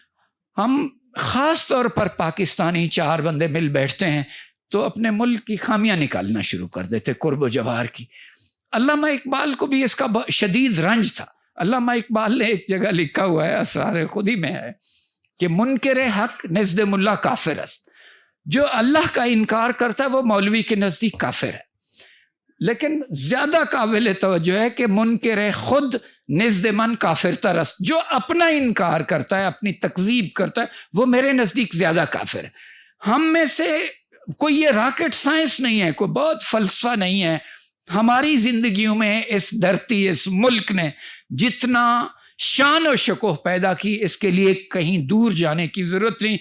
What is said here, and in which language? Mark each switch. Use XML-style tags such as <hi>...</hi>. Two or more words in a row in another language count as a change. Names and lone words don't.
<ur>ہم خاص طور پر پاکستانی 4 بندے مل بیٹھتے ہیں تو اپنے ملک کی خامیاں نکالنا شروع کر دیتے، قرب و جوار کی. علامہ اقبال کو بھی اس کا شدید رنج تھا. علامہ اقبال نے ایک جگہ لکھا ہوا ہے، اسرار خودی میں ہے، کہ</ur> <fa>منکر حق نزد ملا کافر است.</fa> <ur>جو اللہ کا انکار کرتا ہے وہ مولوی کے نزدیک کافر ہے. لیکن زیادہ قابل توجہ ہے کہ</ur> <fa>منکر خود نزد من کافر تر است.</fa> <ur>جو اپنا انکار کرتا ہے، اپنی تکذیب کرتا ہے، وہ میرے نزدیک زیادہ کافر ہے. ہم میں سے کوئی یہ راکٹ سائنس نہیں ہے، کوئی بہت فلسفہ نہیں ہے. ہماری زندگیوں میں اس دھرتی، اس ملک نے جتنا شان و شکوہ پیدا کی، اس کے لیے کہیں دور جانے کی ضرورت نہیں.</ur>